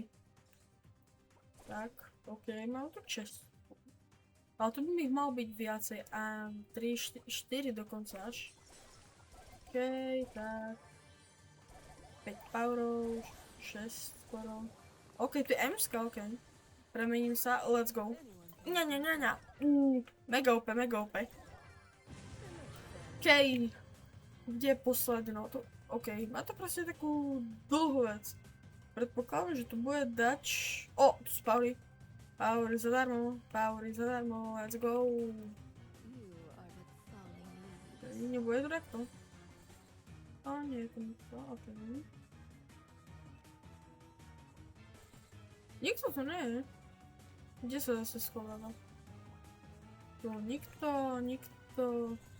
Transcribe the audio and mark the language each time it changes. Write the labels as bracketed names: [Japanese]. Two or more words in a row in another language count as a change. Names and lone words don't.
[Slovak] Tak, OK, mám tu 6. Ale tu by mi ich mal byť viacej, a 3, 4 dokonca až. OK, tak. 5 powerov, 6 skoro. OK, tu je Emska, OK. Premením sa, [English] let's go. Ňa. Mega OP. OK. [Slovak] Kde je posledná? OK, má to proste takú dlhú vec. Predpokladám, že tu bude dač... tu sú powery. Powery zadarmo, [English] let's go. [Slovak] Nebude to takto. Nie je to nikto, OK. Nikto to nie je. Kde sa zase schováva? Tu nikto.